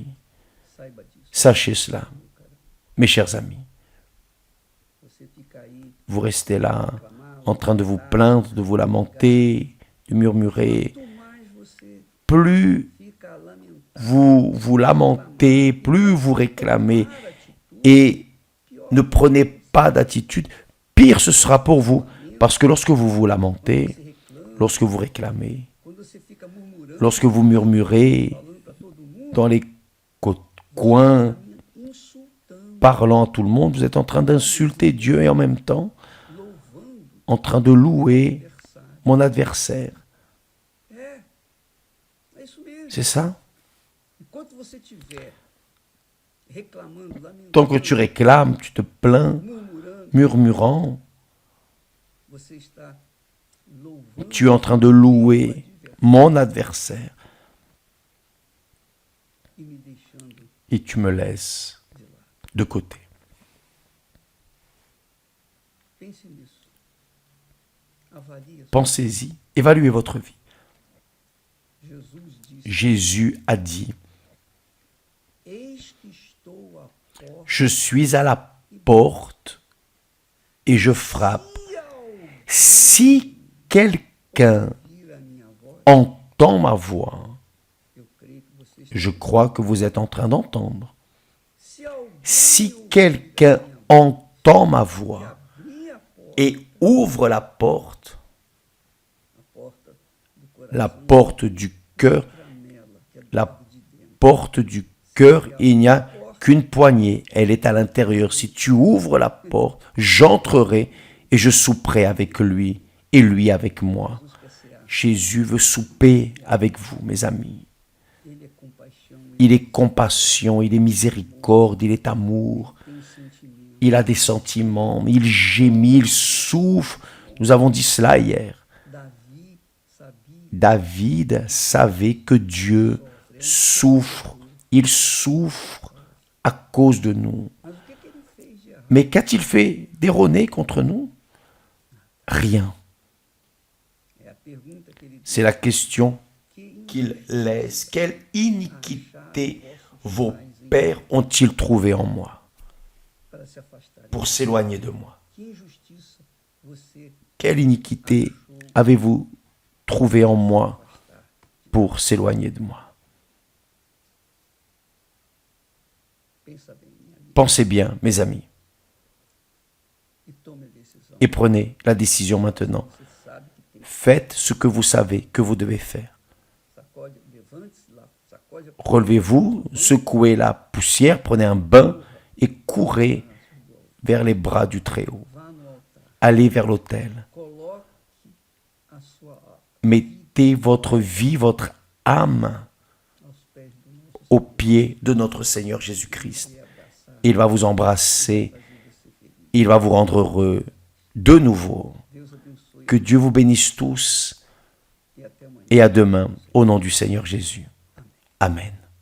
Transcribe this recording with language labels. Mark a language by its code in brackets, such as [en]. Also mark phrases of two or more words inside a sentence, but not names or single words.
[pt] Saiba disso. [fr] Sachez cela, [pt] Cara, [fr] mes chers amis. [pt] você fica aí [fr] Vous restez là [pt] reclamar, [fr] en train de vous [pt] lamentar, [fr] plaindre, de vous lamenter, de murmurer. [pt] Quanto mais você [fr] Plus [pt] fica a lamentar, [fr] vous vous lamentez, plus vous réclamez [pt] tomar atitude, [fr] et [pt] pior [fr] ne prenez pas d'attitude, pire ce sera pour vous. Parce que lorsque vous vous lamentez, [pt] você reclama, [fr] lorsque vous réclamez, [pt] quando você fica murmurando, [fr] lorsque vous murmurez [pt] falando para todo mundo, [fr] dans les coins, [pt] insultando, [fr] parlant à tout le monde, vous êtes en train d'insulter Dieu et en même temps [pt] louvando [fr] en train de louer [pt] adversário. [fr] mon adversaire. [pt] É isso mesmo. [fr] C'est ça? [pt] Enquanto você estiver reclamando, [fr] Tant que [pt] lamentando, [fr] tu réclames, tu te plains, [pt] murmurando, [fr] murmurant, [pt] você está louvando [fr] tu es en train de louer mon adversaire [pt] e me deixando [fr] et tu me laisses [pt] de lado. [fr] de côté. [pt] Pense nisso. Avalie a sua. [fr] Pensez-y, évaluez votre vie. [pt] Jesus disse: [fr] Jésus a dit, [pt] Eis que estou à porta. [fr] je suis à la porte et je frappe. Si quelqu'un [pt] Ouvir a minha voz, [fr] entend ma voix, [pt] eu creio que você está. [fr] je crois que vous êtes en train d'entendre. [pt] Se alguém [fr] Si [pt] ouvir [fr] quelqu'un [pt] a minha voz [fr] entend ma [pt] e [fr] voix [pt] abrir a porta, [fr] et ouvre la porte [pt] do coração, [fr] la porte du cœur, [pt] tramela, que é do [fr] la [pt] lado de dentro. [fr] porte du cœur, il n'y a qu'une poignée, elle est à l'intérieur. Si tu ouvres la porte, j'entrerai et je souperai avec lui et lui avec moi. [pt] Jesus quer ser [fr] Jésus veut souper avec vous, mes amis. [pt] Ele é compaixão, [fr] Il est compassion, il est miséricorde, il est amour, [pt] ele tem sentimento. [fr] il a des sentiments, il gémit, il souffre. Nous avons dit cela hier. [pt] Davi sabia [fr] David savait que Dieu souffre, il souffre à cause de nous. [pt] Mas o que ele fez de errado? [fr] Mais qu'a-t-il fait d'erroné contre nous? Rien. [pt] É a pergunta que ele [fr] C'est la question [pt] que [fr] qu'il laisse. Quelle iniquité vos pères ont-ils trouvé en moi [pt] para se afastar. [fr] pour s'éloigner de moi? [pt] Que injustiça você [fr] Quelle iniquité avez-vous trouvé en moi [pt] afastar. [fr] pour s'éloigner de moi? [pt] Pensa bem, minha amiga, [fr] Pensez bien, mes amis, [pt] e tome a decisão. [fr] et prenez la décision maintenant. [pt] Você sabe que tem. [fr] Faites ce que vous savez que vous devez faire. [pt] Sacode, levante-se lá, sacode a [fr] Relevez-vous, secouez la poussière, prenez un bain et courez vers les bras du Très-Haut. [pt] vá no altar. [fr] Allez vers l'autel. [pt] Coloque a [fr] Mettez votre vie, votre âme [pt] aos pés do nosso [fr] aux pieds de notre Seigneur Jésus-Christ. Il va vous embrasser, il va vous rendre heureux de nouveau. [pt] Deus abençoe [fr] Que Dieu vous bénisse tous [pt] e até amanhã. [fr] et à demain au nom du Seigneur Jésus. Amen.